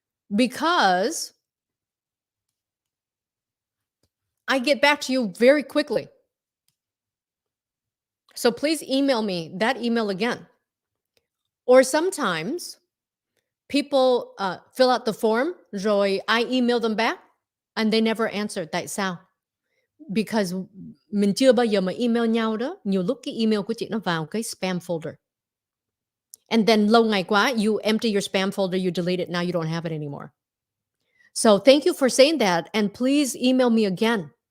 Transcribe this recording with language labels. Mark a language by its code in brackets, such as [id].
[en] Because I get back to you very quickly. So please email me that email again. Or sometimes people fill out the form, rồi I email them back, and they never answer. [vi] Tại sao? Because mình chưa bao giờ mà email nhau đó. Nhiều lúc cái email của chị nó vào cái spam folder. [en] And then [vi] lâu ngày quá, [en] you empty your spam folder, you delete it, now you don't have it anymore. So thank you for saying that, and please email me again.